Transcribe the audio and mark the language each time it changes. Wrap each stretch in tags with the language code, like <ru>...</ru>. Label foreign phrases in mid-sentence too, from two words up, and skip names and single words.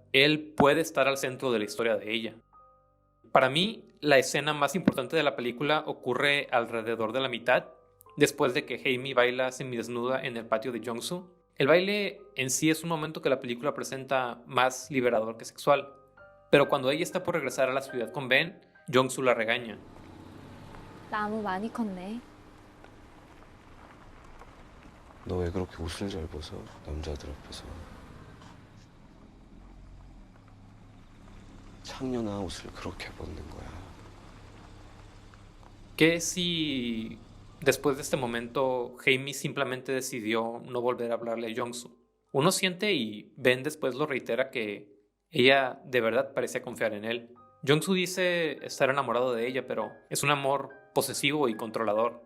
<es>Él puede estar al centro de la historia de ella. Para mí, la escena más importante de la película ocurre alrededor de la mitad, después de que Hae-mi baila semidesnuda en el patio de Jong-soo. El baile en sí es un momento que la película presenta más liberador que sexual, pero cuando ella está por regresar a la ciudad con Ben, Jong-soo la regaña.</es> <ko>나무 많이 컸네. 너 왜 그렇게 옷을 잘 벗어? 남자들 앞에서. 창녀나 옷을 그렇게 벗는 거야.</ko> <es>¿Qué si después de este momento Hae-mi simplemente decidió no volver a hablarle a Jong-soo? Uno siente y Ben después lo reitera que ella de verdad parece confiar en él. Jong-soo dice estar enamorado de ella, pero es un amor posesivo y controlador.</es>